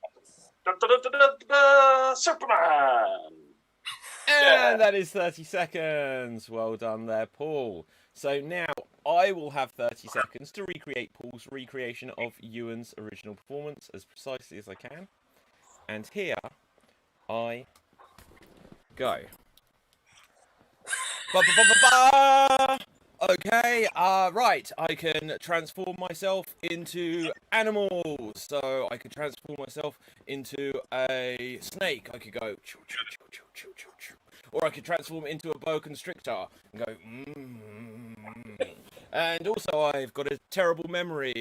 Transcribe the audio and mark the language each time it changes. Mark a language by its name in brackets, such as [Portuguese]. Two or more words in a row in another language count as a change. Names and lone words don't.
[English] Superman. And that is 30 seconds. Well done there, Paul. So now I will have 30 seconds to recreate Paul's recreation of Ewan's original performance as precisely as I can. And here I go. Ba-ba-ba-ba-ba! Okay, right, I can transform myself into animals. So I could transform myself into a snake. I could go choo, choo, choo, choo, choo, choo, choo. Or I could transform into a boa constrictor and go And also I've got a terrible memory.